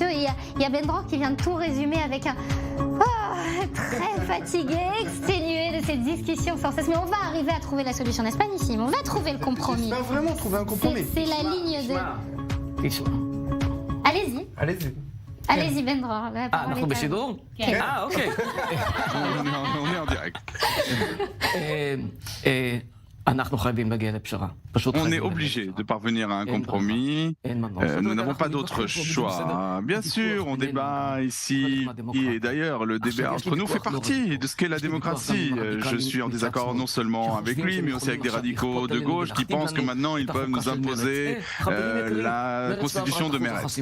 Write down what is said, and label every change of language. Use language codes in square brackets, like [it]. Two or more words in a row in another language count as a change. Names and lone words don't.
[fr] Et il y a Ben Dror qui vient de tout résumer avec un... très fatigué, exténué de cette discussion sans cesse. Mais on va arriver à trouver la solution, n'est-ce pas, Nissim? On va trouver le compromis. J'espère vraiment trouver un compromis. C'est la ligne de... Allez-y. Allez-y. Allez-y, Ben Dror. [he] אנחנו בשידור? אוקיי. [fr] On est en direct. [he] אנחנו חייבים להגיע לפשרה. [fr] On est obligé de parvenir à un compromis. Nous n'avons pas d'autre choix. Bien sûr, on débat ici, et d'ailleurs, le débat entre nous fait partie de ce qu'est la démocratie. Je suis en désaccord non seulement avec lui, mais aussi avec des radicaux de gauche qui pensent que maintenant ils peuvent nous imposer la constitution de Meretz.